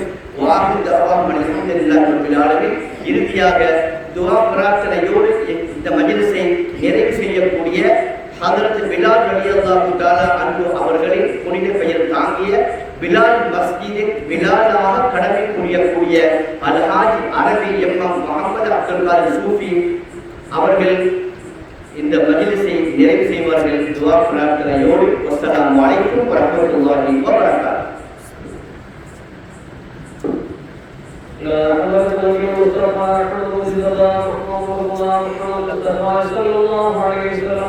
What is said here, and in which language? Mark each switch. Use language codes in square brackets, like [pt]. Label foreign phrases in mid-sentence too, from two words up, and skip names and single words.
[ar] وآخر دعواهم الحمد لله رب العالمين. [ta] இறுதியாக துஆ பிரார்த்தனையோடு இந்த மஜ்லிஸை நிறைவு செய்யக்கூடிய ஹதரத் பிலால் [ar] رضي الله تعالى عنه [ta] அவர்களின் புனித பெயர் தாங்கிய பிலால் மஸ்ஜிதின் பிலாலாக கடமை புரியக்கூடிய அல்ஹாஜ் அரபி எம்எம் முகமது அப்துல் காதிர் சூஃபி அவர்கள் இந்த மஜ்லிஸை நிறைவு செய்வார்கள். துஆ பிரார்த்தனையோடு [ar] السلام عليكم ورحمة الله وبركاته. لا حول المصطفى حفظ الله محمد صلى الله عليه وسلم.